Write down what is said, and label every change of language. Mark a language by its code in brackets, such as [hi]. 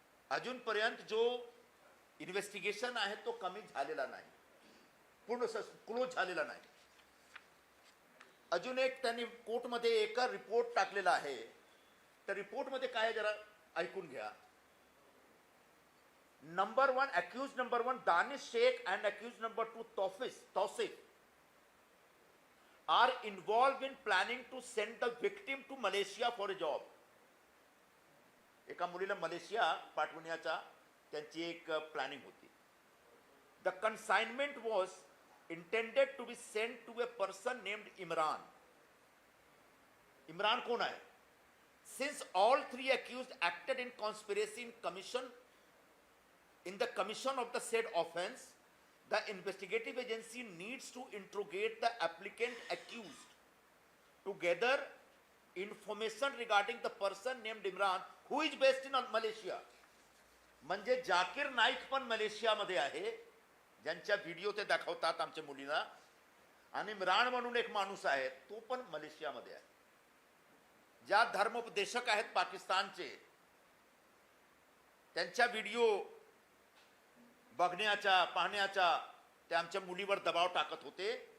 [mr] अजूनपर्यंत जो इन्व्हेस्टिगेशन आहे तो कमी झालेला नाही, पूर्ण क्लोज झालेला नाही. अजून एक त्यांनी कोर्टमध्ये एक रिपोर्ट टाकलेला आहे. त्या रिपोर्टमध्ये काय जरा ऐकून घ्या. [en] Number 1 accused number 1 Danish Shaikh and accused number 2 Tausif are involved in planning to send the victim to Malaysia for a job. [mr] एका मुलीला मलेशिया पाठवण्याचा त्यांची एक प्लॅनिंग होती. [en] The consignment was intended to be sent to a person named Imran. [mr] Imran कोण आहे? [en] Since all three accused acted in conspiracy in the commission of the said offense, the investigative agency needs to interrogate the applicant accused to gather information regarding the person named Imran who is based in Malaysia. [mr] म्हणजे जाकीर नाईक पण मलेशियामध्ये आहे, ज्यांच्या video ते दाखवतात आमच्या मुलींना, आणि इम्रान म्हणून एक माणूस आहे तो पण मलेशियामध्ये आहे. ज्या धर्मोपदेशक आहेत पाकिस्तानचे, त्यांच्या व्हिडिओ बघण्याचा पाहण्याचा ते आमच्या मुलीवर दबाव टाकत होते.